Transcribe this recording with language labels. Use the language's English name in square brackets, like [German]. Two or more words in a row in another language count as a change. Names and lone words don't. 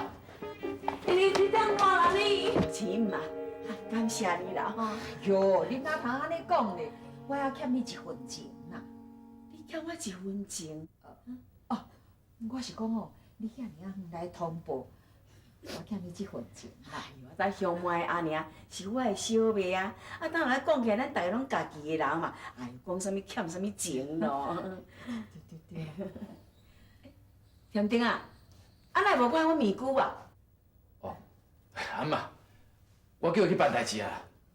[Min Nan Chinese] 你等我啦你。亲啊，感谢你啦吼。哟，你哪通安尼讲呢？我还欠你一份情啦。你欠我一份情？哦，我是讲吼，你遐尔远来通报，我欠你这份情啦。哎呦，咱乡妹阿娘是我的小妹啊，啊，当然讲起来，咱大家拢家己的人嘛。哎呦，讲啥物欠啥物情咯。对。田丁啊，啊，哪无管我面具啊？哦，阿妈，我叫伊去办代志啊。